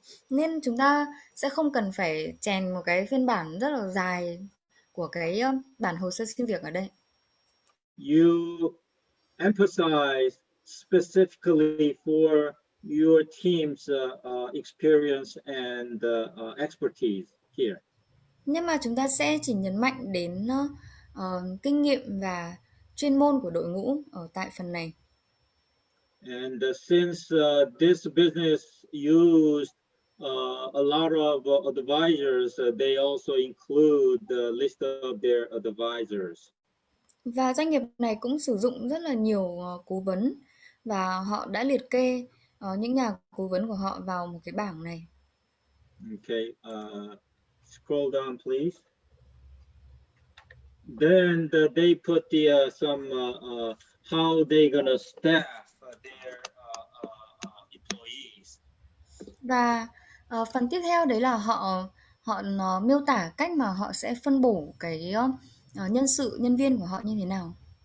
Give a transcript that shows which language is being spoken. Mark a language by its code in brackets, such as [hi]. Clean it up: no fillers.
[vi] Nên chúng ta sẽ không cần phải chèn một cái phiên bản rất là dài của cái bản hồ sơ xin việc ở đây. [en] You emphasize specifically for your team's experience and expertise here. [vi] Nhưng mà chúng ta sẽ chỉ nhấn mạnh đến kinh nghiệm và chuyên môn của đội ngũ ở tại phần này. [en] And since this business used a lot of advisors, they also include the list of their advisors. [vi] Và doanh nghiệp này cũng sử dụng rất là nhiều cố vấn và họ đã liệt kê những nhà cố vấn của họ vào một cái bảng này. [en] Okay, scroll down, please. Then they put some how they gonna staff their employees. [vi] Và phần tiếp theo đấy là họ miêu tả cách mà họ sẽ phân bổ cái nhân viên của họ như thế nào.